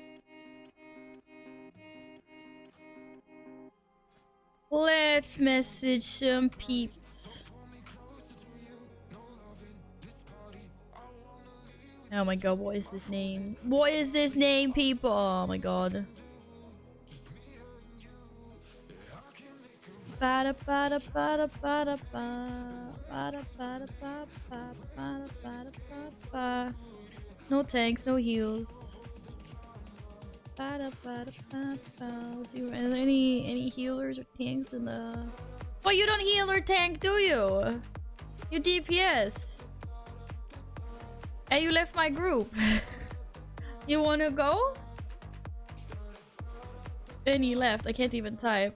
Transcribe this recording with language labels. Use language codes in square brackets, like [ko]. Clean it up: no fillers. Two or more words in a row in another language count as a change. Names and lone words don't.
[en] Let's message some peeps. Oh my god, what is this name? What is this name, people? Oh my god. Bada bada bada bada ba. Bada bada ba ba bada bada ba ba. No tanks, no heals. Bada bada ba ba. Let's see, are there any healers or tanks in the... Oh, you don't heal or tank, do you? You DPS. Hey, you left my group. You wanna go? And he left. I can't even type.